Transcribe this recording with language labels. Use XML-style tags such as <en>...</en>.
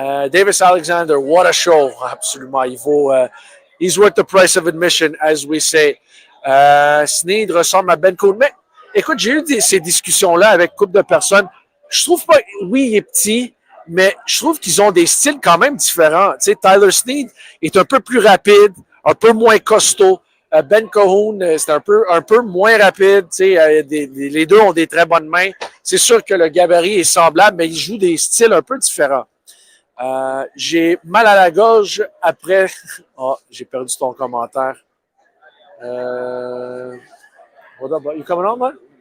<en>Davis Alexander, what a show.</en> <fr>Absolument.</fr> <en>He's worth the price of admission, as we say.</en> <fr>Sneed ressemble à Ben Cole. Mais écoute, j'ai eu ces discussions-là avec une couple de personnes. Je trouve pas, oui, il est petit, mais je trouve qu'ils ont des styles quand même différents. Tu sais, Tyler Sneed est un peu plus rapide, un peu moins costaud. Ben Cahoon, c'est un peu moins rapide. Tu sais, les deux ont des très bonnes mains. C'est sûr que le gabarit est semblable, mais ils jouent des styles un peu différents. J'ai mal à la gorge après... Oh, j'ai perdu ton commentaire.</fr> <en>What up, you coming on, man?</en>